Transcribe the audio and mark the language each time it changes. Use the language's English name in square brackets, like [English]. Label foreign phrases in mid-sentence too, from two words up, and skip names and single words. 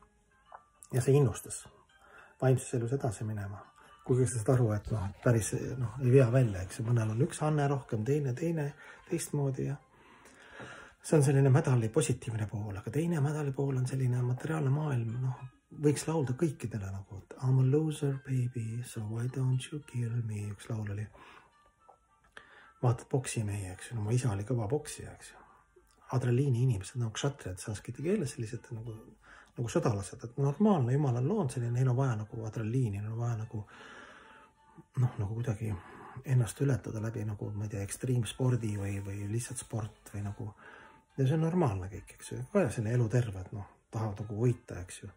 [Estonian] Ja see innustas vaimses elus edasi minema. Kuigi sa saad aru, et päris ei vea välja, eks mõnel on üks anne rohkem, teine teistmoodi ja see on selline medali positiivne pool, aga teine medali pool on selline materiaalne maailm, võiks laulda kõikidele nagu, et [English] I'm a loser baby, so why don't you kill me, [Estonian] üks laul oli. Vaatad boksi mehi, eks ju, mu isa oli kõva boksija, eks ju. Adrenaliini inimesed, nagu kshatriyad, sanskiti keeles sellised nagu sõdalased, et normaalne jumal on loonud selline, neil on vaja nagu adrenaliini, neil on vaja nagu kuidagi ennast ületada läbi nagu, ma ei tea, ekstreemspordi või lihtsalt sport või nagu, ja see on normaalne kõik, eks ju, vaja selle elu terve, et tahavad nagu võita, eks ju.